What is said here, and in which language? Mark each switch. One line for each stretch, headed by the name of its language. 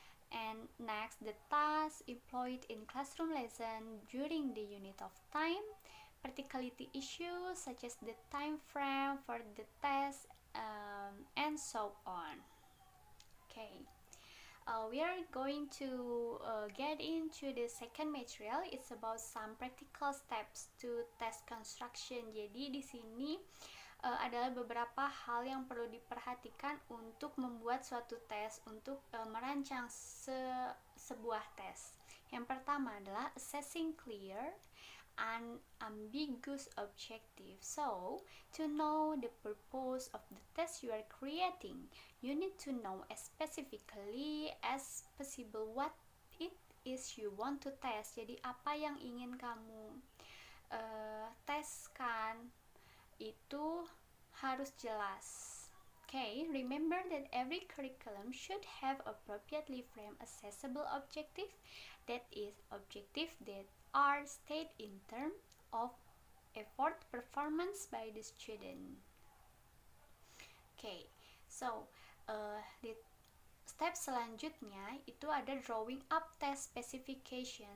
English: and next the task employed in classroom lesson during the unit of time, practicality issues such as the time frame for the test, and so on. Okay. We are going to get into the second material. It's about some practical steps to test construction.
Indonesian: Jadi di sini adalah beberapa hal yang perlu diperhatikan untuk membuat suatu tes, untuk merancang sebuah tes. Yang pertama adalah
English: assessing clear and ambiguous objective. So, to know the purpose of the test you are creating, you need to know as specifically as possible what it is you want to test.
Indonesian: Jadi apa yang ingin kamu teskan itu harus jelas.
English: Okay, remember that every curriculum should have appropriately framed accessible objectives, that is, objectives that are stated in terms of effort performance by the student. Okay, so
Indonesian: di step selanjutnya itu ada
English: drawing up test specification.